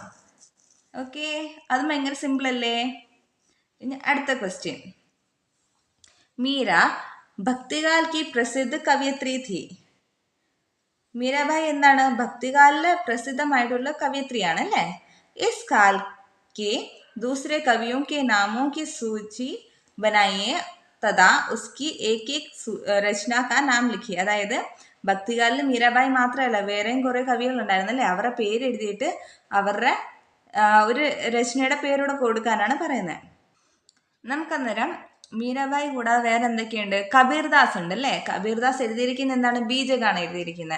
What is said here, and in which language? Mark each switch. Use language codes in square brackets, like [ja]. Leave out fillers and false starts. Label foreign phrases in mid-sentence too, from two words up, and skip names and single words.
[ml] ഓക്കെ, അത് ഭയങ്കര സിമ്പിൾ അല്ലേ. ഇനി അടുത്ത ക്വസ്റ്റ്യൻ. [hi] मीरा भक्तिकाल की प्रसिद्ध कवयित्री थी. [ml] മീരാഭായി എന്താണ്? ഭക്തികാലില് പ്രസിദ്ധമായിട്ടുള്ള കവയിത്രിയാണ് അല്ലേ. [hi] इस काल के दूसरे कवियों के नामों की सूची बनाइए तथा उसकी एक एक रचना का नाम लिखिए. [ml] അതായത് ഭക്തികാലിൽ മീരാഭായി മാത്രമല്ല വേറെയും കുറെ കവികൾ ഉണ്ടായിരുന്നല്ലേ. അവരുടെ പേര് എഴുതിയിട്ട് അവരുടെ ഒരു രചനയുടെ പേരൂടെ കൊടുക്കാനാണ് പറയുന്നത്. നമുക്കന്നേരം മീരാഭായി കൂടാതെ വേറെ എന്തൊക്കെയുണ്ട്? കബീർദാസ് ഉണ്ട് അല്ലേ. കബീർദാസ് എഴുതിയിരിക്കുന്നത് എന്താണ്? ബീജകാണ് എഴുതിയിരിക്കുന്നത്.